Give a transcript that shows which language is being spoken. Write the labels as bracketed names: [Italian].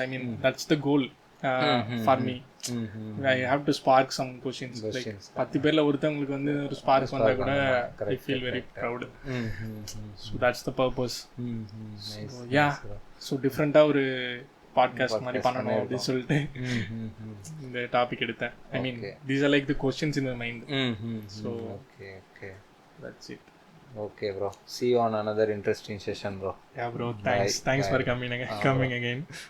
[English] I mean, that's the goal for me. I have to spark some questions. Like 10 [Tamil] பேர்ல ஒருத்தங்களுக்கு வந்து ஒரு spark வந்தா கூட [English] I feel very proud. So that's the purpose. So yeah, so different- [Tamil] ஆ ஒரு podcast மாதிரி பண்ணணும் அப்படின்னு சொல்லிட்டு இந்த டாபிக் எடுத்தேன். [English] I mean, these are like the questions in my mind. So okay, that's it. Okay bro, see you on another interesting session bro. Yeah bro, thanks for coming again.